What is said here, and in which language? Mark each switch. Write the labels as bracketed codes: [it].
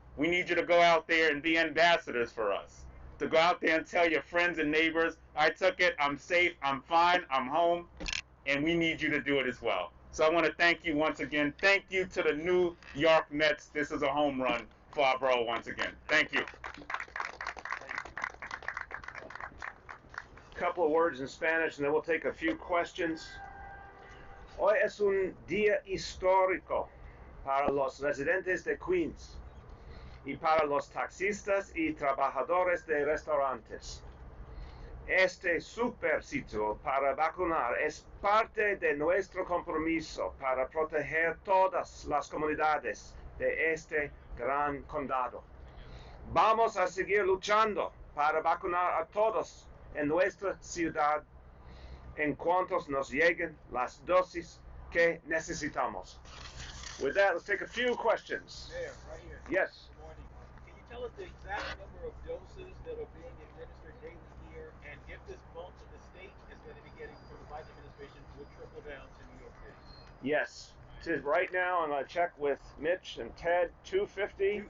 [en] We need you to go out there and be ambassadors for us. To go out there and tell your friends and neighbors, I took it, I'm safe, I'm fine, I'm home, and we need you to do it as well. So I want to thank you once again. Thank you to the New York Mets. This is a home run for our borough once again. Thank you. A couple of words in Spanish, and then we'll take a few questions. [es] Hoy es un día histórico para los residentes de Queens y para los taxistas y trabajadores de restaurantes. Este super sitio para vacunar es parte de nuestro compromiso para proteger todas las comunidades de este gran condado. Vamos a seguir luchando para vacunar a todos en nuestra ciudad en cuanto nos lleguen las dosis que necesitamos. [en] With that, let's take a few questions. Mayor, right here. Yes. Good morning. Can you tell us the exact number of doses that are being administered daily here, and if this bump that the state is going to be getting from the Biden administration will trickle down to New York City? Yes. Right now, I'm going to check with Mitch and Ted, 250.